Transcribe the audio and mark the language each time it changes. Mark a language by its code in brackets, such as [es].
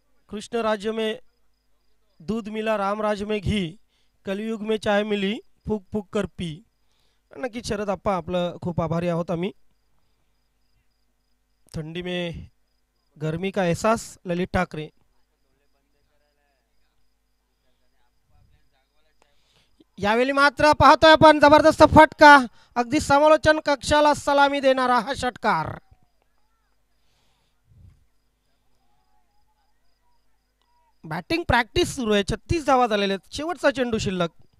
[hi] कृष्ण राज्य में दूध मिला, राम राज्य में घी, कलयुग में चाय मिली, फूक फूक कर पी. [mr] नक्कीच शरद अप्पा आपलं खूप आभारी आहोत आम्ही. [hi] थंडी में गर्मी का एहसास, ललित ठाकरे. [mr] यावेळी मात्र पाहतोय आपण जबरदस्त फटका, अगदी समालोचन कक्षाला सलामी देणारा हा षटकार. बॅटिंग प्रॅक्टिस सुरू आहे. 36 धावा झालेल्या आहेत. शेवटचा चेंडू शिल्लक.